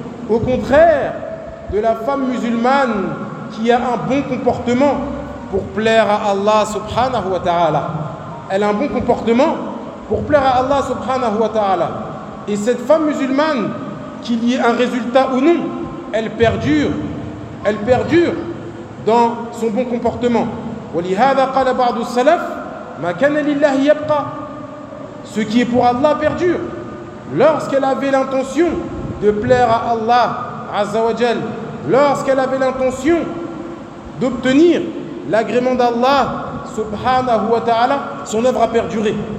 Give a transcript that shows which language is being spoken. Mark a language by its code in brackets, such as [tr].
[fr] Au contraire de la femme musulmane qui a un bon comportement pour plaire à Allah subhanahu wa ta'ala. Elle a un bon comportement pour plaire à Allah subhanahu wa ta'ala. Et cette femme musulmane, qu'il y ait un résultat ou non, elle perdure. Elle perdure dans son bon comportement. [ar] ولهذا قال بعض السلف ما كان لله يبقى. [fr] Ce qui est pour Allah perdure. Lorsqu'elle avait l'intention de plaire à Allah Azza wa Jal, lorsqu'elle avait l'intention d'obtenir l'agrément d'Allah subhanahu wa ta'ala, son œuvre a perduré.